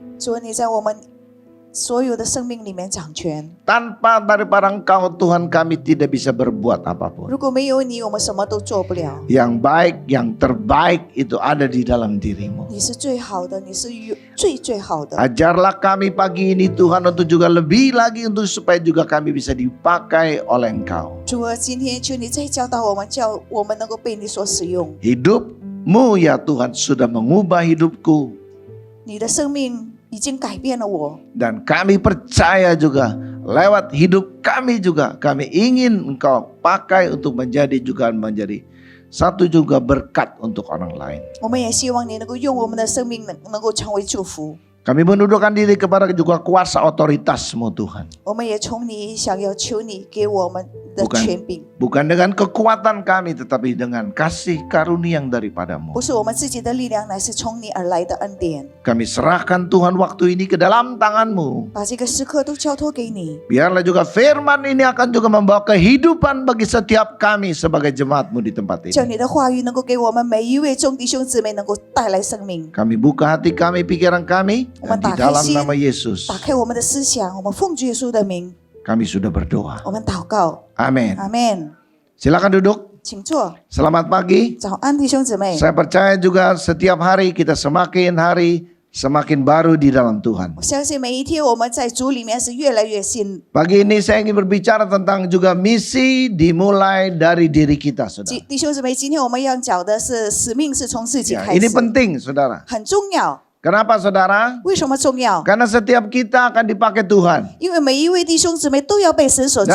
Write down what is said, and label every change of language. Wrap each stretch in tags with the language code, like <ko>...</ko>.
<zh>主，你在我们所有的生命里面掌权。</zh> <id>Tanpa daripada Engkau Tuhan kami tidak bisa berbuat apapun.</id> <zh>如果没有你，我们什么都做不了。</zh> <id>Yang baik, yang terbaik itu ada di dalam dirimu.</id> <zh>你是最好的，你是最好的。</zh> <id>Ajarlah kami pagi ini Tuhan untuk juga lebih lagi untuk supaya juga kami bisa dipakai oleh Engkau.</id> <zh>主啊，今天求你再教导我们，叫我们能够被你所使用。</zh> <id>Hidupmu ya Tuhan sudah mengubah hidupku.</id> <zh>你的生命已经改变了我，</zh> <id>Dan kami percaya juga lewat hidup kami juga kami ingin Engkau pakai untuk menjadi satu juga berkat untuk orang lain.</id> <zh>我们也希望你能够用我们的生命能够成为祝福。</zh> <id>Kami menundukkan diri kepada juga kuasa otoritas-Mu Tuhan.</id> <zh>我们也从你想要求你给我们的权柄，</zh> <id>Bukan dengan kekuatan kami tetapi dengan kasih karunia yang daripada-Mu.</id> <zh>不是我们自己的力量，乃是从你而来的恩典。</zh> <id>Kami serahkan Tuhan waktu ini ke dalam tangan-Mu.</id> <zh>把这个时刻都交托给你，</zh> <id>Biarlah juga firman ini akan juga membawa kehidupan bagi setiap kami sebagai jemaat-Mu di tempat</id> <zh>叫</zh> <id>ini.</id> <zh>你的话语能够给我们每一位众弟兄姊妹能够带来生命。</zh> <id>Kami buka hati kami, pikiran kami. Dan di dalam nama Yesus</id> <zh>打开我们的思想，我们奉主耶稣的名，</zh> <id>kami sudah berdoa.</id> <zh>我们祷告，</zh> <id>Amin.</id> <zh>阿门。</zh> <id>Silakan duduk.</id> <zh>请坐，</zh> <id>Selamat pagi.</id> <zh>早安，弟兄姊妹。</zh> <id>Saya percaya juga setiap hari kita semakin baru di dalam Tuhan.</id> <zh>我相信每一天我们在主里面是越来越新。</zh> <id>Pagi ini saya ingin berbicara tentang juga misi dimulai dari diri kita, saudara.</id> <zh>弟兄姊妹，今天我们要讲的是使命是从自己</zh> <id>Ya,</id> <zh>开</zh> <id>ini</id> <zh>始，</zh> <id>penting, saudara.</id> <zh>很重要。</zh> <id>Kenapa, saudara?</id> <zh>为什么重要？</zh> <id>Karena setiap kita akan dipakai Tuhan.</id> <zh>因为每一位弟兄姊妹都要被神所重</zh>